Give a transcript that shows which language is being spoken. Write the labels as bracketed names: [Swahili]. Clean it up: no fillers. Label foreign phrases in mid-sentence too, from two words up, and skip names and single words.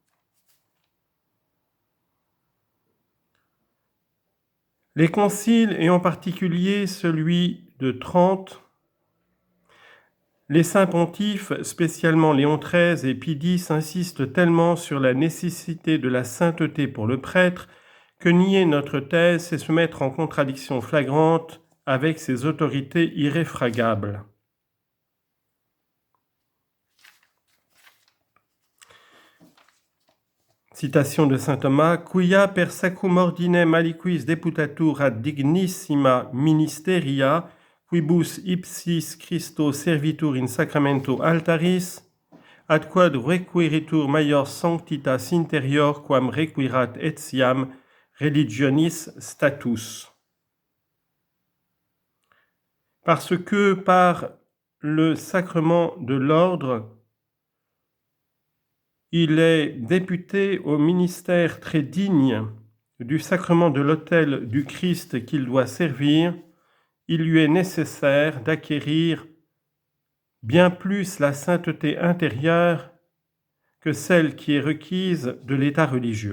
[French] Les conciles, et en particulier celui de Trente, les saints pontifes, spécialement Léon XIII et Pie X, insistent tellement sur la nécessité de la sainteté pour le prêtre que nier notre thèse, c'est se mettre en contradiction flagrante avec ses autorités irréfragables. Citation de saint Thomas, [Latin] quia per sacrum ordinem aliquis deputatur ad dignissima ministeria, quibus ipsis Christo servitur in sacramento altaris, ad quod requiritur maior sanctitas interior quam requirat etiam religionis status. [French] Parce que par le sacrement de l'ordre, il est député au ministère très digne du sacrement de l'autel du Christ qu'il doit servir, il lui est nécessaire d'acquérir bien plus la sainteté intérieure que celle qui est requise de l'état religieux.